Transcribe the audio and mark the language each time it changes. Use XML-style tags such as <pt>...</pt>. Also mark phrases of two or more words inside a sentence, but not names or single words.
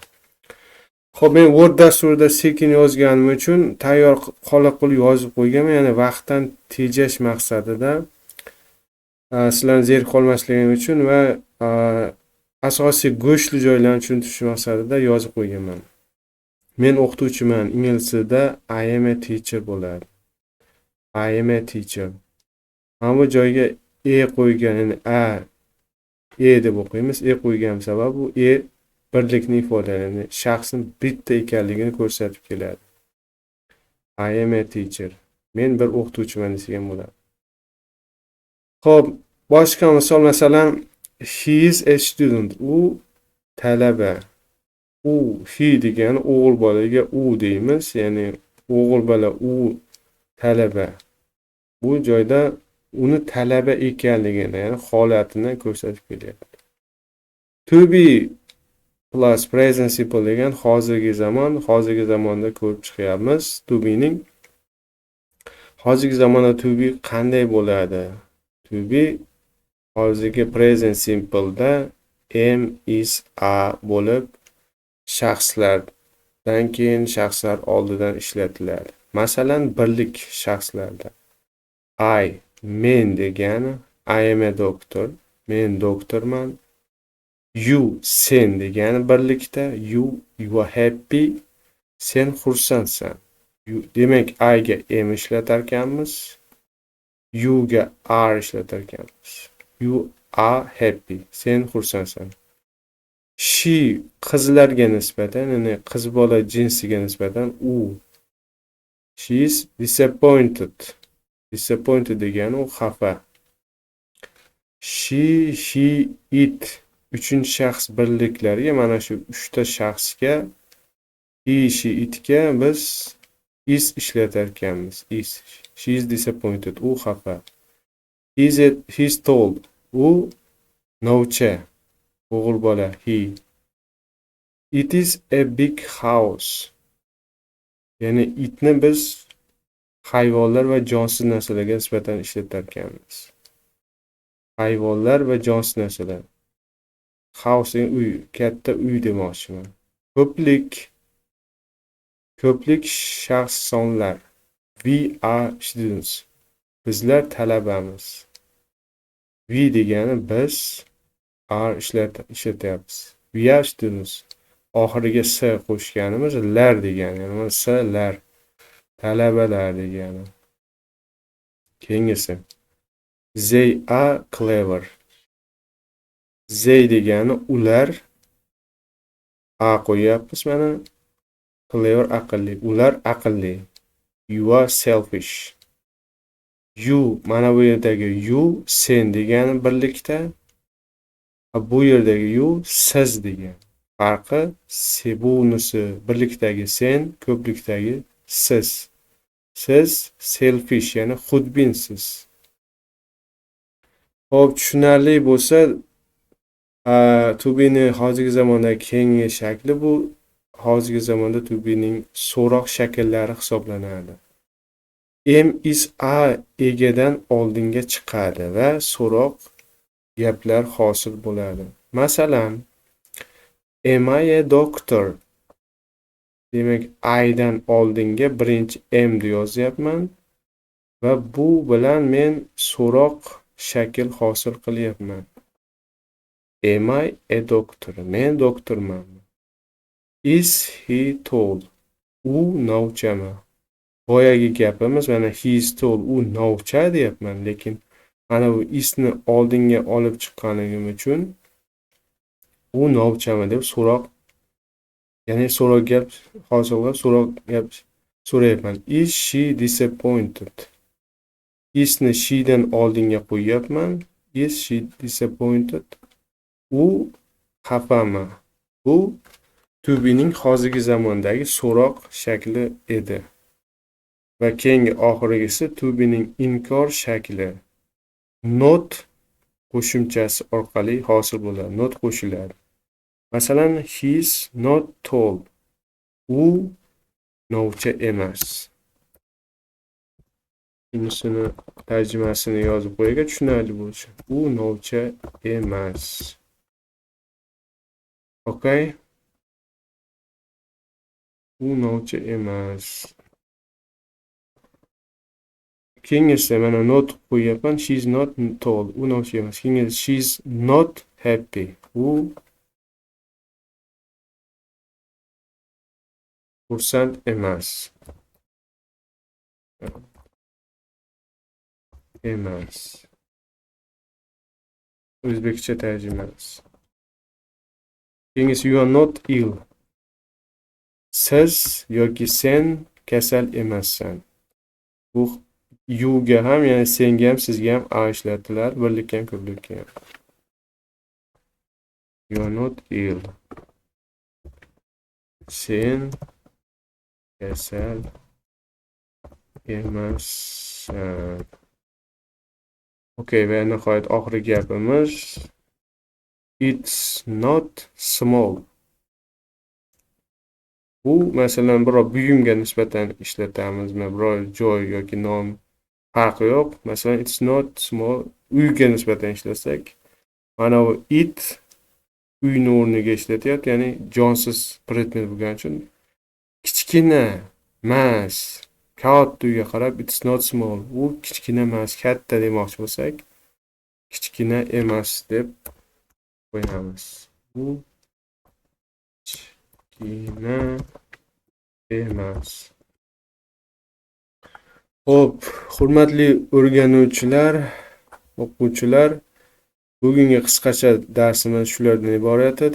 <uz>Xo'p, men Word dasturida sekin yozganim uchun tayyor qolaqul yozib qo'yganman. Ya'ni vaqtdan tejash maqsadida sizlarni zerikib qolmasligim uchun va asosiy go'shtli joylarni tushuntirish maqsadida yozib qo'yganman. Men o'qituvchiman. Ingliz tilida</uz> <en>I am a teacher</en> <uz>bo'ladi.</uz> <en>I am a teacher.</en> <uz>Mana bu joyga qo'ygan, ya'ni deb o'qiymiz. Qo'ygan sabab bu birlikni ifodalaydi. Shaxsning bitta ekanligini ko'rsatib keladi.</uz> <en>I am a teacher.</en> <uz>Men bir o'qituvchiman desak ham bo'ladi. Xo'p, boshqa misol, masalan,</uz> <en>he is a student.</en> <uz>U talaba. He degani o'g'il bolaga u deymiz. Ya'ni o'g'il bola u talaba. Bu joyda uni talaba ekanligini, ya'ni holatini ko'rsatib kelyapti.</uz> <en>To be plus present simple</en> <uz>degan hozirgi zamonda ko'rib chiqyapmiz.</uz> <en>To be</en> <uz>ning hozirgi zamonda</uz> <en>to be</en> <uz>qanday bo'ladi?</uz> <en>To be</en> <uz>hozirgi</uz> <en>present simple</en> <uz>da</uz> <en>am, is, are</en> <uz>bo'lib shaxslardan keyin shaxslar oldidan ishlatiladi. Masalan, birlik shaxslarda men degani</uz> <en>I am a doctor.</en> <uz>Men doktorman. You, sen degani birlikda.</uz> <en>You are happy.</en> <uz>Sen xursandsan. Demak, I ga am ishlatar ekanmiz. You ga are ishlatar ekanmiz.</uz> <en>You are happy.</en> <uz>Sen xursandsan. She qizlarga nisbatan, ya'ni qiz bola jinsiga nisbatan u.</uz> <en>She is disappointed. Disappointed</en> <uz>degani u xafa. She, it uchinchi shaxs birliklariga, mana shu 3 ta shaxsga she, itga biz is ishlatar ekanmiz.</uz> <en>Is. She is disappointed.</en> <uz>U xafa.</uz> <en>He's told.</en> <uz>U novcha. O'g'il bola.</uz> <en>He. It is a big house.</en> <uz>Ya'ni itni biz hayvonlar va jonsiz narsalarga nisbatan ishlatar ekanmiz. Hayvonlar va jonsiz narsalar. House uy, katta uy demoqchiman. Ko'plik shaxs sonlar.</uz> <en>We are students.</en> <uz>Bizlar talabamiz. We degani biz, are ishlatyapmiz.</uz> <en>We are students.</en> <uz>Oxiriga s qo'shganimiz lar degani. Ya'ni s lar. Talabalar degani. Keyingisi.</uz> <en>They are clever.</en> <uz>They degani ular. Qo'yapmiz mana. Clever aqlli. Ular aqlli.</uz> <en>You are selfish. You,</en> <uz>mana bu yerdagi you, sen degani birlikda. Bu yerdagi you, siz degan. Farqi bunisi birlikdagi sen, ko'plikdagi siz. Siz selfish, ya'ni xudbinsiz. Xo'p, tushunarli bo'lsa,</uz> <en>to be</en> <uz>ni hozirgi zamondagi keyingi shakli bu hozirgi zamonda</uz> <en>to be</en> <uz>ning so'roq shakllari hisoblanadi.</uz> <en>am is a</en> <uz>egadan oldinga chiqadi va so'roq gaplar hosil bo'ladi. Masalan,</uz> <en>am I a doctor?</en> <uz>Demak, I'dan oldinga birinchi am'ni yozyapman va bu bilan men so'roq shakl hosil qilyapman.</uz> <en>Am I a doctor?</en> <uz>Men doktorman.</uz> <en>Is he tall?</en> <uz>U novchami? Boyagi gapimiz mana</uz> <en>he is tall,</en> <uz>u novcha deyapman, lekin mana bu isni oldinga olib chiqqanim uchun u novchami deb so'roq, ya'ni so'roq gap hosil qilib so'roq gap so'rayapman.</uz> <en>Is she disappointed?</en> <uz>Isni she'dan oldinga qo'yyapman.</uz> <en>Is she disappointed?</en> <uz>U xafami? Bu</uz> <en>to be'ning</en> <uz>hozirgi zamondagi so'roq shakli edi. Va keyingi oxirgisi</uz> <en>to be'ning</en> <uz>inkor shakli. Not qo'shimchasi orqali hosil bo'ladi. Not qo'shiladi. Masalan,</uz> <en>he's not tall.</en> <uz>U novcha emas. Bunisini tarjimasini yozib qo'yga tushunarli bo'lsin. U novcha emas. Okay? U novcha emas. Keyingisi mana not qo'yyapman.</uz> <en>She's not tall.</en> <uz>U novcha emas. Keyingisi</uz> <en>she's not happy.</en> <uz>U xursand emas. Emas. O'zbekcha tarjimasi. Keyingisi</uz> <en>you are not ill.</en> <uz>Siz yoki sen kasal emassan. Bu you ga ham, ya'ni senga ham, sizga ham a ishlatiladi, birlikka ham, ko'plikka ham.</uz> <en>You are not ill.</en> <uz>Sen kasal emassan. Okay, va nihoyat oxirgi gapimiz</uz> <en>it's not small.</en> <uz>Bu masalan biror buyumga nisbatan ishlatamizmi, biror joy yoki nom farqi yo'q. Masalan,</uz> <en>it's not small</en> <uz>uyga nisbatan ishlasak, mana bu it uyni o'rniga ishlatyapti, ya'ni jonsiz predmet bo'lgani uchun kichkina emas, katta uyga qarab</uz> <en>it's not small,</en> <uz>u kichkina emas, katta demoqchi bo'lsak, kichkina emas deb qo'yamiz. U kichkina emas. Xo'p, hurmatli o'rganuvchilar, o'quvchilar, bugungi qisqacha darsimiz shulardan iborat edi.</uz>